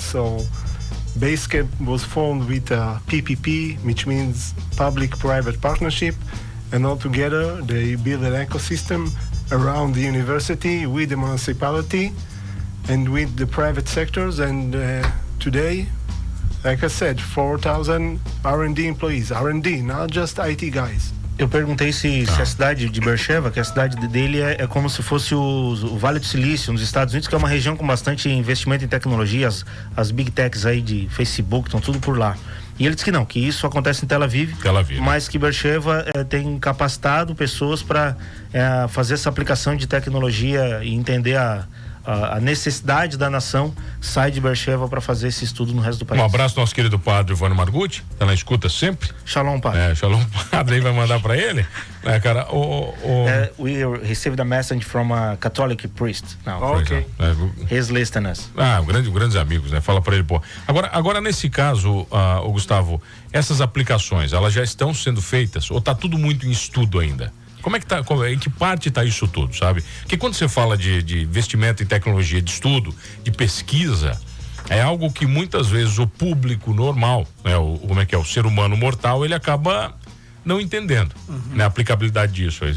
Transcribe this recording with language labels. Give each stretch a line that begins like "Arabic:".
English: So Basecamp was formed with a PPP, which means public-private partnership, and all together they build an ecosystem around the university with the municipality and with the private sectors, and today, like I said, 4,000 R&D employees. R&D, not just IT guys.
Portuguese: Eu perguntei se a cidade de Beersheba, que a cidade dele é como se fosse o Vale do Silício nos Estados Unidos, que é uma região com bastante investimento em tecnologia, as big techs aí de Facebook estão tudo por lá. E ele disse que não, que isso acontece em Tel Aviv, mas que Beersheba tem capacitado pessoas para fazer essa aplicação de tecnologia e entender a necessidade da nação, sai de Beersheba para fazer esse estudo no resto do país. Um abraço ao nosso querido padre Ivone Margutti, tá na escuta sempre. Shalom, padre. Shalom, padre, aí vai mandar para ele. Cara,
English: we received a message from a Catholic priest. Now. Okay. He's listening us.
Portuguese: Grandes amigos, né? Fala para ele, pô. Agora nesse caso, Gustavo, essas aplicações, elas já estão sendo feitas ou tá tudo muito em estudo ainda? Como é que tá, em que parte está isso tudo, sabe? Porque quando você fala de investimento em tecnologia, de estudo, de pesquisa, é algo que muitas vezes o público normal, né, o ser humano mortal, ele acaba não entendendo, né, a aplicabilidade disso.